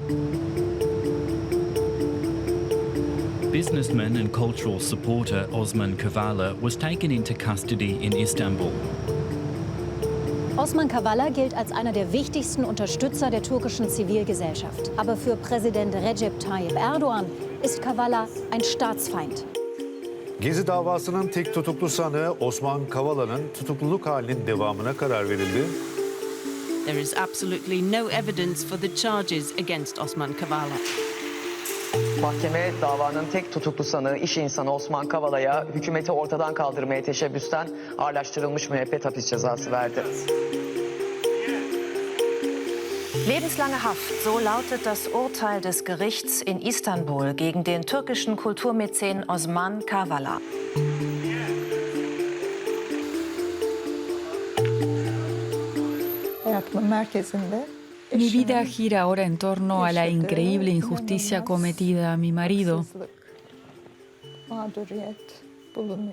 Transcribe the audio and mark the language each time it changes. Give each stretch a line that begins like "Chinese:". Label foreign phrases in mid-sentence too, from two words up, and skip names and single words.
English: Businessman and cultural supporter Osman Kavala was taken into custody in Istanbul.
German: Osman Kavala gilt als einer der wichtigsten Unterstützer der türkischen Zivilgesellschaft. Aber für Präsident Recep Tayyip Erdoğan ist Kavala ein Staatsfeind.
Turkish: Gezi davasının tek tutuklu sanığı Osman Kavala'nın tutukluluk halinin devamına karar verildi.
English: There is absolutely no evidence for the charges against Osman Kavala.
Turkish: Mahkeme davanın tek tutuklu sanığı iş insanı Osman Kavala'ya hükümeti ortadan kaldırmaya teşebbüsten ağırlaştırılmış müebbet hapis cezası verdi.
German: Lebenslange Haft, so lautet das Urteil des Gerichts in Istanbul gegen den türkischen Kulturmäzen Osman Kavala.
Turkish: Hayatımın merkezinde
Spanish: Mi vida gira ahora en torno a la increíble injusticia cometida a mi marido.
Turkish: mağduriyet bulunuyor.